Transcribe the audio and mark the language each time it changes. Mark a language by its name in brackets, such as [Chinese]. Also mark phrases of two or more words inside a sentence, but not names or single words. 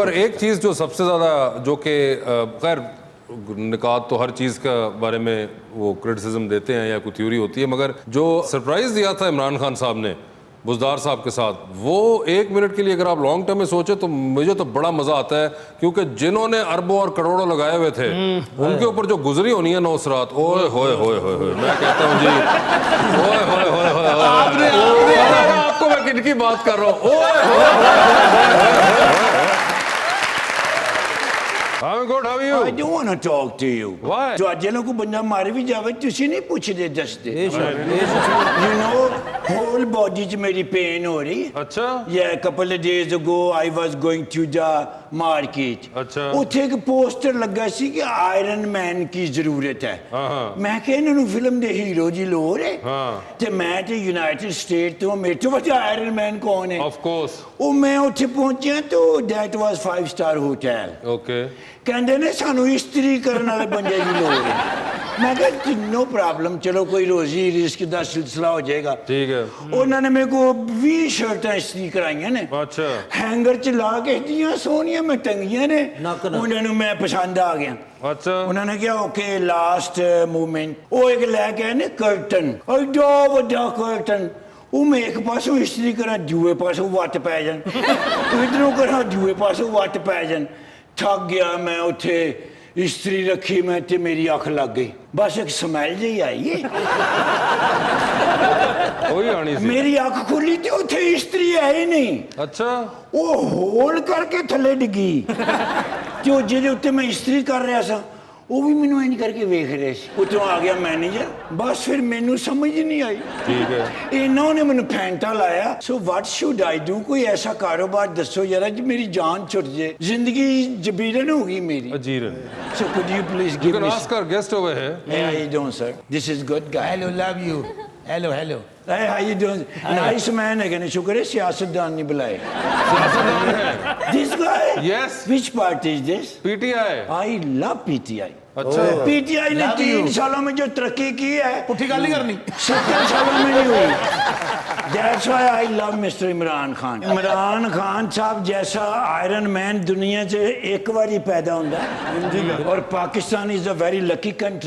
[Urdu] اور ایک چیز جو سب سے زیادہ، جو کہ خیر نکات تو ہر چیز کا بارے میں وہ کریٹیسزم دیتے ہیں یا کوئی تھیوری ہوتی ہے، مگر جو سرپرائز دیا تھا عمران خان صاحب نے بزدار صاحب کے ساتھ، وہ ایک منٹ کے لیے اگر آپ [English] long term [Urdu] میں سوچے تو مجھے تو بڑا مزہ آتا ہے، کیونکہ جنہوں نے اربوں اور کروڑوں لگائے ہوئے تھے ان کے اوپر جو گزری ہونی ہے 9 رات، اوئے ہوئے ہوئے ہوئے ہوئے، میں کہتا ہوں جی، اوئے ہوئے ہوئے ہوئے ہوئے، آپ کو میں کن کی بات کر رہا ہوں، اوئے ہوئے ہوئے. [English] I'm good, how are you? I don't want to talk to you. Why? [Punjabi] ਤੁਹਾਡੇ ਨੂੰ ਕੋ ਬੰਦਾ ਮਾਰ ਵੀ ਜਾਵੇ ਤੁਸੀਂ ਨਹੀਂ ਪੁੱਛਦੇ ਦੱਸਦੇ। [English] You know, whole body [Punjabi] 'ਚ ਮੇਰੀ pain ਹੋ ਰਹੀ। [Urdu] अच्छा। [English] Yeah, a couple of days ago I was going to the market. [Urdu] अच्छा। [Punjabi] ਉੱਥੇ ਇੱਕ ਪੋਸਟਰ ਲੱਗਾ ਸੀ ਕਿ ਆਇਰਨ ਮੈਨ ਕੀ ਜ਼ਰੂਰਤ ਹੈ। ਮੈਂ ਕਿਹਾ ਇਹਨਾਂ ਨੂੰ ਫਿਲਮ ਦੇ ਹੀਰੋ ਦੀ ਲੋੜ ਹੈ। ਤੇ ਮੈਂ ਤੇ ਯੂਨਾਈਟਿਡ ਸਟੇਟ ਤੋਂ, ਮੇਰੇ ਤੋਂ ਵੱਡਾ ਆਇਰਨ ਮੈਨ ਕੌਣ ਹੈ? [English] Of course. [Punjabi] ਉਹ ਮੈਂ ਉੱਥੇ ਪਹੁੰਚਿਆ ਤਾਂ [English] that was 5-star hotel. Okay. [Punjabi] ਕਹਿੰਦੇ ਨੇ ਸਾਨੂੰ ਇਸਤਰੀ ਕਰਨ ਵਾਲੇ ਬੰਦੇ ਦੀ ਲੋੜ ਹੈ। ਮੈਂ ਕਿਹਾ [English] no problem, [Punjabi] ਚਲੋ ਕੋਈ ਰੋਜ਼ੀ ਰਿਸਕ ਦਾ ਸਿਲਸਿਲਾ ਹੋ ਜਾਏਗਾ। [Urdu] ٹھیک ہے. [Punjabi] ਉਹਨਾਂ ਨੇ ਮੇਰੇ ਕੋ 20 ਸ਼ਰਟਾਂ ਇਸਤਰੀ ਕਰਾਈਆਂ ਨੇ। [Urdu] अच्छा। [Punjabi] ਹੈਂਗਰ ਚ ਲਾ ਕੇ ਦੀਆਂ ਸੋਹਣੀਆਂ ਮੈਂ ਟੰਗੀਆਂ ਨੇ। ਉਹਨਾਂ ਨੂੰ ਮੈਂ ਪਸੰਦ ਆ ਗਿਆ। [Urdu] अच्छा। [Punjabi] ਉਹਨਾਂ ਨੇ ਕਿਹਾ [English] okay last movement, [Punjabi] ਉਹ ਇੱਕ ਲੈ ਕੇ ਆਏ ਨੇ ਕਰਟਨ, ਐਡਾ ਵੱਡਾ ਕਰਟਨ। ਉਹ ਮੈਂ ਇੱਕ ਪਾਸੋਂ ਇਸਤਰੀ ਕਰਾਂ, ਦੂਏ ਪਾਸੋਂ ਵੱਟ ਪੈ ਜਾਣ, ਇਧਰੋਂ ਕਰਾਂ, ਦੂਏ ਪਾਸੋਂ ਵੱਟ ਪੈ ਜਾਣ। ਥੱਕ ਗਿਆ ਮੈਂ ਉੱਥੇ, ਇਸਤਰੀ ਰੱਖੀ ਮੈਂ ਤੇ ਮੇਰੀ ਅੱਖ ਲੱਗ ਗਈ। ਬਸ ਇੱਕ ਸਮੈਲ ਜਿਹੀ ਆਈ ਏ, ਵਹੀ ਆਨੀ ਸੀ। ਮੇਰੀ ਅੱਖ ਖੁੱਲੀ ਤੇ ਉੱਥੇ ਇਸਤਰੀ ਹੈ ਹੀ ਨਹੀਂ। [Urdu] अच्छा। [Punjabi] ਉਹ ਹੋਲ ਕਰਕੇ ਥੱਲੇ ਡਿੱਗੀ ਤੇ ਉਹ ਜਿਹਦੇ ਉੱਤੇ ਮੈਂ ਇਸਤਰੀ ਕਰ ਰਿਹਾ ਸਾਂ ਉਹ ਵੀ ਮੈਨੂੰ ਇੰਜ ਕਰਕੇ ਵੇਖ ਰਹੇ ਸੀ। ਉੱਥੋਂ ਆ ਗਿਆ ਮੈਨੇਜਰ, ਬਸ ਫਿਰ ਮੈਨੂੰ ਸਮਝ ਨਹੀਂ ਆਈ। [Urdu] ٹھیک ہے. [Punjabi] ਇਹਨਾਂ ਨੇ ਮੈਨੂੰ ਫੈਂਟਾ ਲਾਇਆ। [English] So what should I do? [Punjabi] ਕੋਈ ਐਸਾ ਕਾਰੋਬਾਰ ਦੱਸੋ ਯਾਰ ਜੀ ਮੇਰੀ ਜਾਨ ਛੁੱਟ ਜੇ, ਜ਼ਿੰਦਗੀ ਜਬੀਰਨ ਹੋ ਗਈ ਮੇਰੀ। [Urdu] अजीरन। [English] So could you please You give can me ask our guest over here. Hey, how you doing, sir? This is good guy. Hello love you, hello hello. Hey, how you doing? Nice man [Urdu] ہے کہنے، شکر ہے سیاستدان نہیں بلائے. سیاستدان ہے. [English] This guy? Yes. Which party is this? PTI। I love PTI. [Urdu] अच्छा। PTI ने [English] Love [Urdu] 3 [English] you. [Urdu] سالوں میں جو ترقی کی ہے [Punjabi] ਪੁੱਠੀ ਗੱਲ ਨਹੀਂ ਕਰਨੀ। [Urdu] 70 سالوں میں نہیں ہوئی. [English] That's why I love Mr. इमरान खान। [Urdu] عمران خان صاحب جیسا آئرن مین دنیا سے ایک بار ہی پیدا ہوتا ہے، اور پاکستان [English] is a very lucky country.